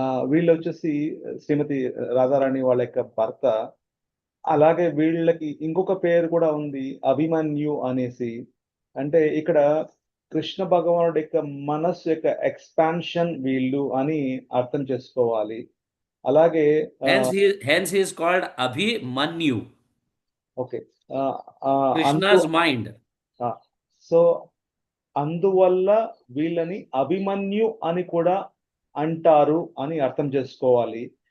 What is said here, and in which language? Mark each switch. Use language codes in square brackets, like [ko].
[te] వీళ్ళొచ్చేసి శ్రీమతి రాధారాణి వాళ్ళ యొక్క భర్త. అలాగే వీళ్ళకి ఇంకొక పేరు కూడా ఉంది అభిమన్యు అనేసి. అంటే ఇక్కడ కృష్ణ భగవానుడి యొక్క మనస్సు యొక్క ఎక్స్పాన్షన్ వీళ్ళు అని అర్థం చేసుకోవాలి. అలాగే [en] Hence he is called Abhimanyu, [te] okay. అందు [en] Krishna's mind. [te] సో అందువల్ల వీళ్ళని అభిమన్యు అని కూడా అంటారు అని అర్థం చేసుకోవాలి.